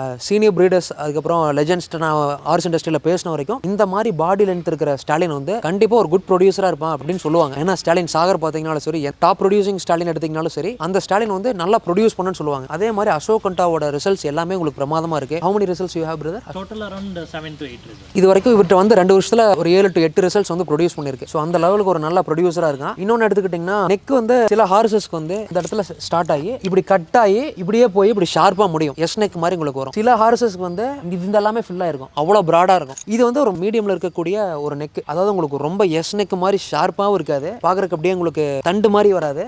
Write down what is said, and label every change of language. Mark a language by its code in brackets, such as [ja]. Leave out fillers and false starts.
[ta] Senior breeders, அதுக்கப்புறம் legends, நான் hours இண்டஸ்ட்ரியில் பேசின வரைக்கும் இந்த மாதிரி பாடி லென்த் இருக்கிற ஸ்டாலின் வந்து கண்டிப்பாக ஒரு குட் ப்ரொடியூசராக இருப்பான் அப்படின்னு சொல்லுவாங்க. ஏன்னா ஸ்டாலின் சாகர் பார்த்தீங்கன்னாலும் சரி, டாப் ப்ரொடியூசிங் ஸ்டாலின் எடுத்தீங்கனாலும் சரி, அந்த ஸ்டாலின் வந்து நல்லா ப்ரொடியூஸ் பண்ணுன்னு சொல்லுவாங்க. அதே மாதிரி அசோக் கண்டாவோட ரிசல்ட்ஸ் எல்லாமே உங்களுக்கு பிரமாதமா இருக்கு. [en] How many results you have, brother? Total around 7 to 8 results. [ta] இது வரைக்கும் இவர்கிட்ட வந்து 2 வருஷத்துல ஒரு 7 to 8 ரிசல்ட்ஸ் வந்து ப்ரொடியூஸ் பண்ணிருக்கு. ஸோ அந்த லெவலுக்கு ஒரு நல்ல ப்ரொடியூசரா இருக்கான். இன்னொன்று எடுத்துக்கிட்டிங்கன்னா நெக் வந்து சில ஹார்சஸ்க்கு வந்து இந்த இடத்துல ஸ்டார்ட் ஆகி இப்படி கட் ஆகி இப்படியே போய் இப்படி ஷார்ப்பா முடியும். எஸ் நெக் மாதிரி உங்களுக்கு வரும். சில ஹார்சஸ்க்கு வந்து இந்த எல்லாமே ஃபில்லா இருக்கும், அவ்வளோ ப்ராடா இருக்கும். இது வந்து ஒரு மீடியம்ல இருக்கக்கூடிய ஒரு நெக். அதாவது உங்களுக்கு ரொம்ப எஸ் நெக் மாதிரி ஷார்ப்பாகவும் இருக்காது, பார்க்கறதுக்கு அப்படியே உங்களுக்கு தண்டு மாதிரி வராது.